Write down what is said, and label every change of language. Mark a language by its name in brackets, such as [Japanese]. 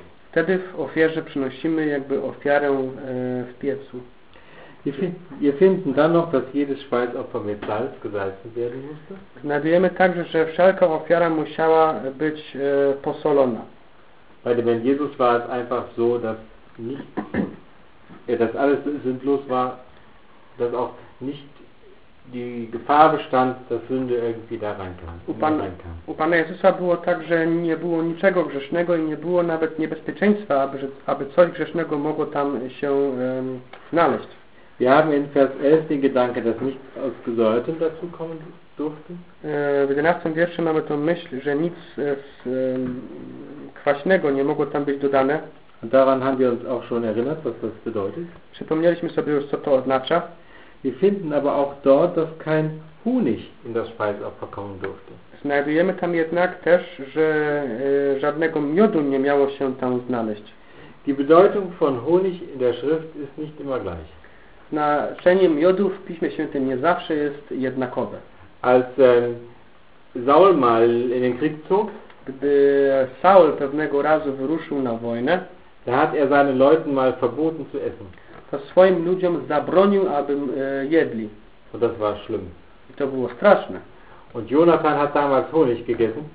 [Polish] Wtedy w ofierze przynosimy jakby ofiarę w piecu. [German] Wir finden dann noch, dass jedes Speisopfer mit Salz gesalzen werden musste. [Polish] Znajdujemy także, że wszelka ofiara musiała być posolona. [German] Bei dem Herrn Jesus war es einfach so, dass nicht, dass alles sinnlos war, dass auch nicht die Gefahr bestand, dass Sünde irgendwie da reinkam. [Polish] U Pana Jezusa było tak, że nie było niczego grzesznego i nie było nawet niebezpieczeństwa, aby coś grzesznego mogło tam się znaleźć. [German] Wir haben in Vers 11 den Gedanke, dass nichts aus Gesäuerten dazu kommen durfte. [Polish] W 11 wierszu mamy tą myśl, że nic z kwaśnego nie mogło tam być dodane. [German] Und daran haben wir uns auch schon erinnert, was das bedeutet. [Polish] Przypomnieliśmy sobie już, co to oznacza. [German] Wir finden aber auch dort, dass kein Honig in das Speiseopfer kommen durfte. [Polish] Znajdujemy tam jednak też, że żadnego miodu nie miało się tam znaleźć. [German] Die Bedeutung von Honig in der Schrift ist nicht immer gleich. [Polish] Znaczenie miodu w Piśmie Świętym nie zawsze jest jednakowe. [German] Als Saul mal in den Krieg zog, [Polish] gdy Saul pewnego razu wyruszył na wojnę, [German] da hat er seinen Leuten mal verboten zu essen. [Polish] To swoim ludziom zabronił, aby jedli. [German] Und das war schlimm. [Polish] I to było straszne. [German] Und Jonathan hat damals Honig gegessen.